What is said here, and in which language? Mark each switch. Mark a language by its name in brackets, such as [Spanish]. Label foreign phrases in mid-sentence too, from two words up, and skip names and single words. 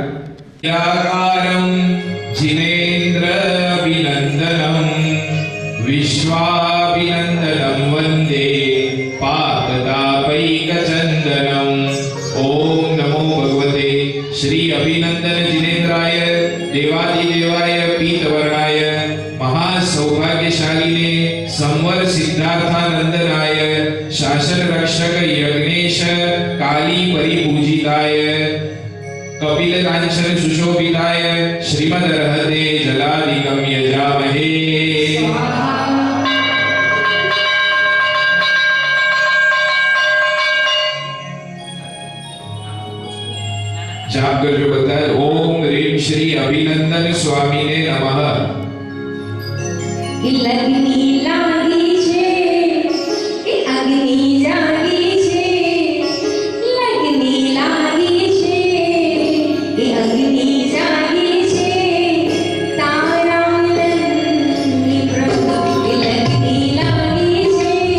[Sanskrit] યાકારમ જિનેન્દ્ર અભિનંદનમ વિશ્વાભિનંદનમ વંદે પાકતાપૈક ચંદનમ. ઓમ નમો ભગવતે શ્રી અભિનંદન જિનેન્દ્રાય देवादिदेवाय पीतवर्णाय महासौभाग्यशालीने संवर सिद्धार्थानंदनाय शासन रक्षक यज्ञेश काली परिपूजिताय कपिल कांचन सुशोभिताय श्रीमदर्हते जलादिकं यजामहे। [Gujarati] જાપ કરજો બધા। [Sanskrit] ओम ह्रीं श्री अभिनंदन स्वामी ने नमः। [Gujarati] લગની લાગી છે કે અગ્નિ જાગી છે, લગની લાગી છે કે અગ્નિ જાગી છે, તારા મિલનની પ્રભુ કે લગની લાગી છે,